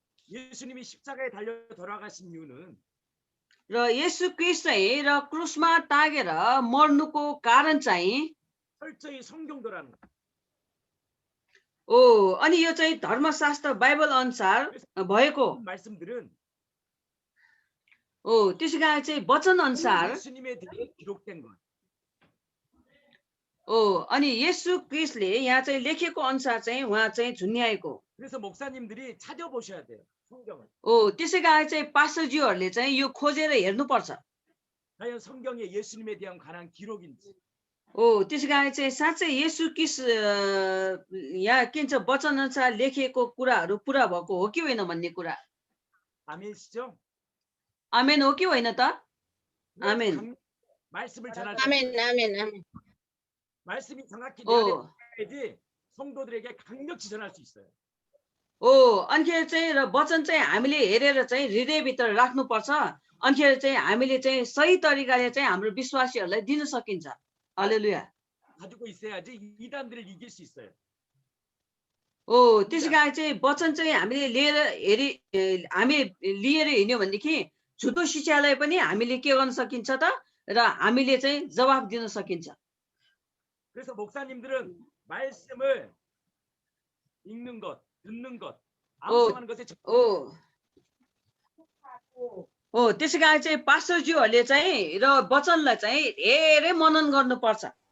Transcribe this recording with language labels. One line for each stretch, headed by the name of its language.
Korean: 예수님이 십자가에 달려 돌아가신 이유는
Nepali: र येशू क्रिस्ट चाहिँ र क्रुसमा टाँगेर मर्नुको कारण चाहिँ
Korean: 철저히 성경도라는 거.
Nepali: अनि यो चाहिँ धर्मशास्त्र बाइबल अनुसार भएको
Korean: 말씀들은
Nepali: त्यसै कारण चाहिँ वचन अनुसार
Korean: 예수님에 대해 기록된 것.
Nepali: अनि येशू क्रिस्टले यहाँ चाहिँ लेखेको अनुसार चाहिँ उहाँ चाहिँ झुन्याएको
Korean: 그래서 목사님들이 찾아보셔야 돼요. 성경을.
Nepali: त्यसै कारण चाहिँ पास्टरज्यूहरूले चाहिँ यो खोजेर हेर्नुपर्छ
Korean: 과연 성경에 예수님에 대한 관한 기록인지.
Nepali: त्यसै कारण चाहिँ साँच्चै येशू क्रिस्ट यहाँ के भन्छ वचन अनुसार लेखिएको कुराहरू पुरा भएको हो कि होइन भन्ने कुरा
Korean: 아멘이시죠?
Nepali: आमेन हो कि होइन त 아멘
Korean: 말씀을 전할 아멘, 아멘, 아멘. 말씀이 정확히 내 안에 들어야지 성도들에게 강력히 전할 수 있어요.
Nepali: अनिखेर चाहिँ र वचन चाहिँ हामीले हेरेर चाहिँ हृदयभित्र राख्नुपर्छ अनिखेर चाहिँ हामीले चाहिँ सही तरिकाले चाहिँ हाम्रो विश्वासीहरूलाई दिन सकिन्छ हालेलुया
Korean: 가지고 있어야지 이단들을 이길 수 있어요.
Nepali: त्यसै कारण चाहिँ वचन चाहिँ हामीले लिएर हिँड्यो भनेदेखि झुटो शिक्षालाई पनि हामीले के गर्न सकिन्छ त र हामीले चाहिँ जवाफ दिन सकिन्छ
Korean: 그래서 목사님들은 말씀을 읽는 것, 듣는 것, 암송하는 것에
Nepali: त्यसै कारण चाहिँ पास्टरज्यूहरूले चाहिँ र वचनलाई चाहिँ धेरै मनन गर्नुपर्छ